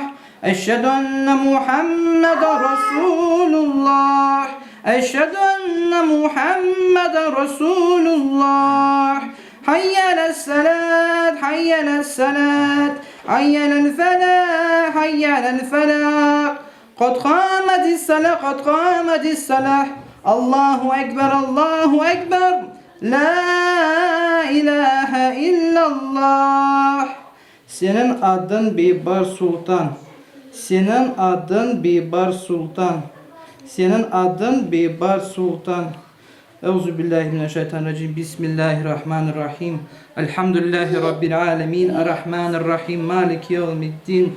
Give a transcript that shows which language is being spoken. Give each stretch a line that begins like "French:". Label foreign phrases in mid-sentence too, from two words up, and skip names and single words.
Arabic: أشهد أن محمدا رسول الله. أشهد أن محمدا رسول الله. حي على الصلاة، حي على الصلاة. حي على الفلاح، حي على الفلاح. قد قامت الصلاة قد قامت الصلاة الله أكبر الله أكبر لا إله إلا الله.
Turkish: Senin adın Bibar Sultan. Senin adın Bibar Sultan. Senin adın Bibar Sultan.
Arabic: أعوذ بالله من الشيطان الرجيم. بسم الله الرحمن الرحيم. الحمد لله رب العالمين. الرحمن الرحيم. مالك يوم الدين.